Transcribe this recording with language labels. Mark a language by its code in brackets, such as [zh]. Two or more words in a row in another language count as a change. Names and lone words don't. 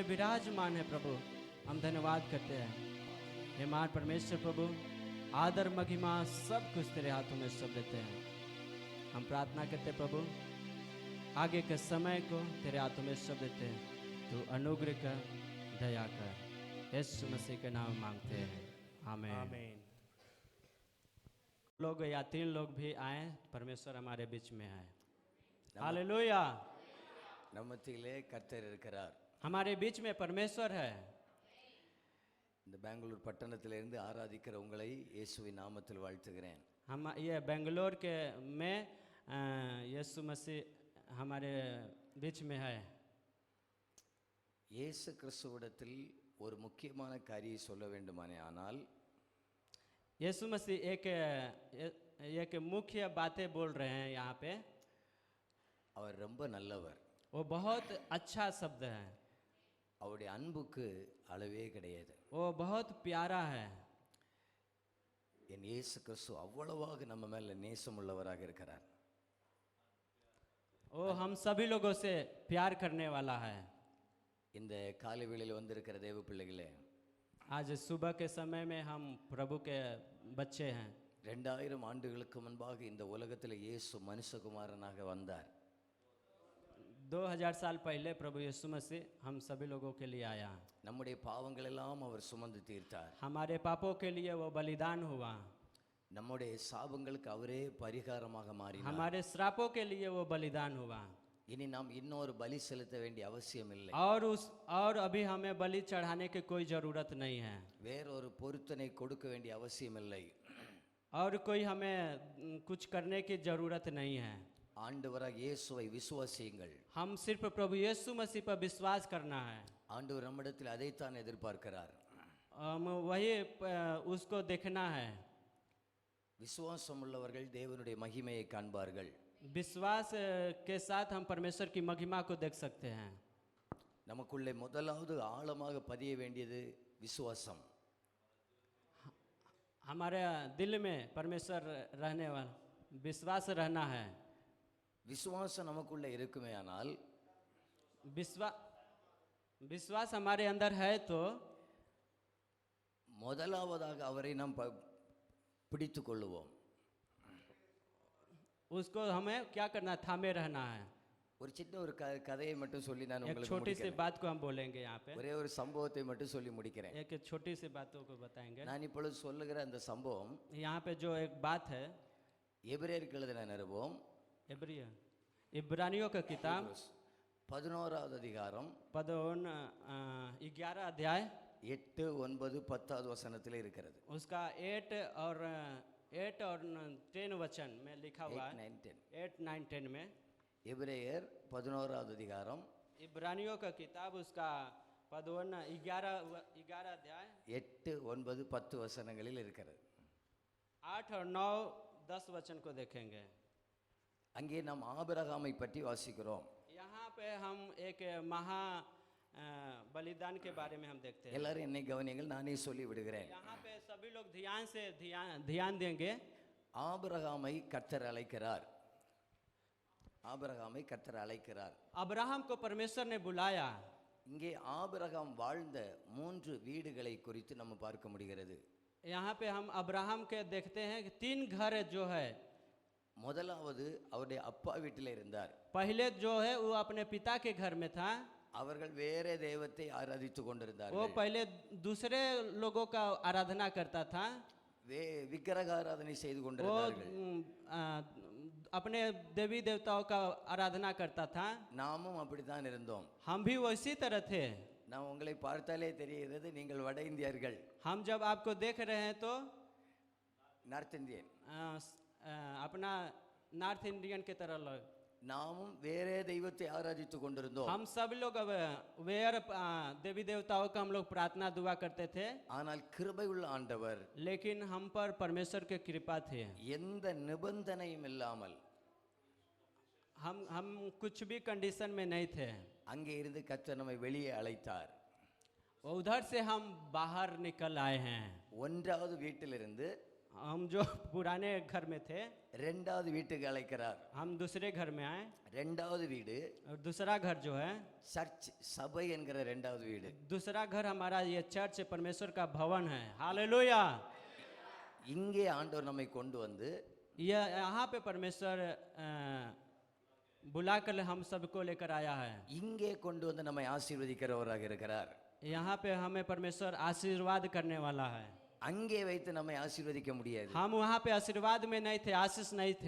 [hi] विराजमान है प्रभु हम धन्यवाद करते हैं हे महान परमेश्वर प्रभु आदर महिमा सब कुछ तेरे हाथों में सब देते हैं हम प्रार्थना करते प्रभु आगे के समय को तेरे हाथों में सब देते हैं तू अनुग्रह कर दया कर यीशु मसीह के नाम मांगते हैं आमीन लोग या 3 लोग भी आए परमेश्वर हमारे बीच में आए हालेलुया [ta] நம்மத்திலே கர்த்தர் இருக்கிறார் [hi] हमारे बीच में परमेश्वर है [ta] இந்த பெங்களூர் பட்டணத்திலிருந்து ஆராதிக்கிற உங்களை இயேசுவின் நாமத்தில் வாழ்த்துகிறேன் [hi] हम ये बेंगलोर के में यीशु मसीह हमारे बीच में है [ta] இயேசு கிறிஸ்துவிடத்தில் ஒரு முக்கியமான காரியம் சொல்ல வேண்டுமானே ஆனால் [hi] यीशु मसीह एक मुख्य बातें बोल रहे हैं यहाँ पे [ta] அவர் ரொம்ப நல்லவர் [hi] वो बहुत अच्छा शब्द है [ta] அவருடைய அன்புக்கு அளவே கிடையாது [hi] वो बहुत प्यारा है [ta] என் இயேசு கிறிஸ்து அவ்வளவாக நம்ம மேல நேசமுள்ளவராக இருக்கிறார் [hi] वो हम सभी लोगों से प्यार करने वाला है [ta] இந்த காலை வேளையில் வந்திருக்கிற தேவ பிள்ளைகளே [hi] आज सुबह के समय में हम प्रभु के बच्चे हैं [ta] 2000 ஆண்டுகளுக்கு முன்பாக இந்த உலகத்தில் இயேசு மனுஷகுமாரனாக வந்தார் [hi] 2000 साल पहले प्रभु यीशु मसीह हम सभी लोगों के लिए आया [ta] நம்முடைய பாவங்கள் எல்லாம் அவர் சுமந்து தீர்த்தார் [hi] हमारे पापों के लिए वो बलिदान हुआ [ta] நம்முடைய சாபங்களுக்கு அவரே பரிகாரமாக மாறினார் [hi] हमारे श्रापों के लिए वो बलिदान हुआ [ta] இனி நாம் இன்னொரு பலி செலுத்த வேண்டிய அவசியம் இல்லை. [hi] और अभी हमें बलि चढ़ाने की कोई जरूरत नहीं है, [ta] வேறொரு பொருத்தனை கொடுக்க வேண்டிய அவசியம் இல்லை. [hi] और कोई हमें कुछ करने की जरूरत नहीं है. [ta] ஆண்டவராக இயேசுவை விசுவாசியுங்கள். [hi] हम सिर्फ प्रभु यीशु मसीह पर विश्वास करना है. [ta] ஆண்டவர் நம்மிடத்தில் அதைத்தான் எதிர்பார்க்கிறார். [hi] हम वही उसको देखना है. [ta] விசுவாசம் உள்ளவர்கள் தேவனுடைய மகிமையை காண்பார்கள். [hi] विश्वास के साथ हम परमेश्वर की महिमा को देख सकते हैं. [ta] நமக்குள்ளே முதலாவது ஆழமாக பதிய வேண்டியது விசுவாசம். [hi] हमारे दिल में परमेश्वर रहने वाला विश्वास रहना है. [ta] விசுவாசம் நமக்குள்ளே இருக்குமே ஆனால் [hi] विश्वास हमारे अंदर है तो [ta] முதலாவதாக அவரை நாம் பிடித்து கொள்ளுவோம். [hi] उसको हमें क्या करना है, थामे रहना है. [ta] ஒரு சின்ன ஒரு கதையை மட்டும் சொல்லி நான் [hi] एक [ta] உங்களுக்கு [hi] छोटी सी [ta] முடிக்கிறேன். [hi] बात को हम बोलेंगे यहाँ पे. [ta] ஒரே ஒரு சம்பவத்தை மட்டும் சொல்லி முடிக்கிறேன். [hi] एक छोटी सी बातों को बताएंगे. [ta] நான் இப்பொழுது சொல்லுகிற அந்த சம்பவம் [hi] यहाँ पे जो एक बात है, [ta] எபிரேயருக்கு எழுதின நிருபம் [hi] इब्रानियों का किताब [ta] 11வது அதிகாரம் [hi] 11 अध्याय [ta] 8, 9, 10வது வசனத்தில் இருக்கிறது. [hi] उसका 8 और 10 वचन में लिखा हुआ है. 8, 9, 10 में [ta] எபிரேயர் 11வது அதிகாரம் [hi] इब्रानियों का किताब उसका 11 अध्याय [ta] 8, 9, 10 வசனங்களில் இருக்கிறது. [hi] 8 और 9, 10 वचन को देखेंगे. [ta] அங்கே நாம் ஆபிரகாமை பற்றி வாசிக்கிறோம். [hi] यहाँ पे हम एक महा बलिदान के बारे में हम देखते हैं. [ta] எல்லாரும் என்னை கவனியுங்கள், நானே சொல்லி விடுகிறேன். [hi] यहाँ पे सभी लोग ध्यान देंगे. [ta] ஆபிரகாமை கர்த்தர் அழைக்கிறார். ஆபிரகாமை கர்த்தர் அழைக்கிறார். [hi] अब्राहम को परमेश्वर ने बुलाया. [ta] இங்கே ஆபிரகாம் வாழ்ந்த 3 வீடுகளை குறித்து நம்ம பார்க்க முடிகிறது. [hi] यहाँ पे हम अब्राहम के देखते हैं कि 3 घर जो है. [ta] முதலாவது அவருடைய அப்பா வீட்டில் இருந்தார். [hi] पहले जो है वो अपने पिता के घर में था. [ta] அவர்கள் வேறே தெய்வத்தை ஆராதித்து [hi] वो [ta] கொண்டிருந்தார்கள். [hi] पहले दूसरे लोगों का आराधना करता था. [ta] விக்கிரக ஆராதனை செய்து [hi] वो [ta] கொண்டிருந்தார்கள். [hi] अपने देवी देवताओं का आराधना करता था. [ta] நாமும் அப்படித்தான் இருந்தோம். [hi] हम भी वैसी तरह थे. [ta] நான் உங்களை பார்த்தாலே தெரிகிறது நீங்கள் வட இந்தியர்கள். [hi] हम जब आपको देख रहे हैं तो [en] North Indian. [hi] अपना [en] North Indian [hi] के तरह लोग. [ta] நாமும் வேறே தெய்வத்தை ஆராதித்து கொண்டிருந்தோம். [hi] हम सब लोग देवी देवताओं का हम लोग प्रार्थना दुआ करते थे. [ta] ஆனால் கிருபை உள்ள ஆண்டவர் [hi] लेकिन हम पर परमेश्वर की कृपा थी. [ta] எந்த நிபந்தனையும் இல்லாமல் [hi] हम कुछ भी कंडीशन में नहीं थे. [ta] அங்கே இருந்து கர்த்தர் நம்மை வெளியே அழைத்தார். [hi] उधर से हम बाहर निकल आए हैं. [ta] ஒன்றாவது வீட்டிலிருந்து [hi] हम जो पुराने घर में थे, [ta] இரண்டாவது வீட்டுக்கு அழைக்கிறார். [hi] हम दूसरे घर में आए. [ta] இரண்டாவது வீடு [hi] और दूसरा घर जो है, [ta] சர்ச் சபை என்கிற இரண்டாவது வீடு. [hi] दूसरा घर हमारा ये चर्च परमेश्वर का भवन है. हालेलुया. [ta] இங்கே ஆண்டவர் நம்மை கொண்டு வந்து [hi] यहाँ पे परमेश्वर बुलाकर हम सबको लेकर आया है. [ta] இங்கே கொண்டு வந்து நம்மை ஆசீர்வதிக்கிறவராக இருக்கிறார். [hi] यहाँ पे हमें परमेश्वर आशीर्वाद करने वाला है. [ta] அங்கே வைத்து நம்மை ஆசீர்வதிக்க முடியாது. [hi] हम वहाँ पे आशीर्वाद में नहीं थे, आशीष नहीं थे.